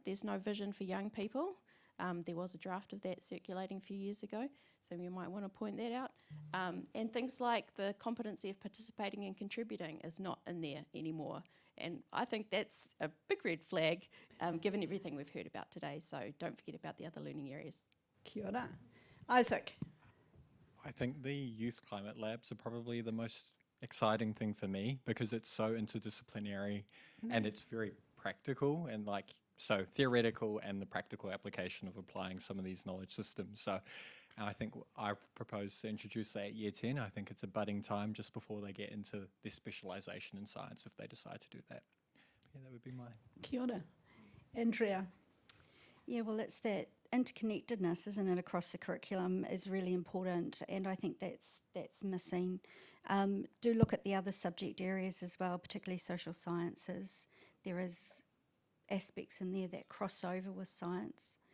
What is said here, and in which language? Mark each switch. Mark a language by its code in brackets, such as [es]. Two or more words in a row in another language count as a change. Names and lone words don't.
[en] There's no vision for young people. There was a draft of that circulating a few years ago, so you might want to point that out. And things like the competency of participating and contributing is not in there anymore. And I think that's a big red flag, given everything we've heard about today. So don't forget about the other learning areas. [mi] Kia ora. [en] Isaac? I think the youth climate labs are probably the most exciting thing for me, because it's so interdisciplinary and it's very practical, and so theoretical and the practical application of applying some of these knowledge systems. So I think I've proposed to introduce that at Year 10. I think it's a budding time just before they get into their specialisation in science, if they decide to do that. Yeah, that would be my... [mi] Kia ora. [en] Andrea? Yeah, well, it's that interconnectedness, isn't it, across the curriculum is really important, and I think that's missing. Do look at the other subject areas as well, particularly social sciences. There is aspects in there that cross over with science.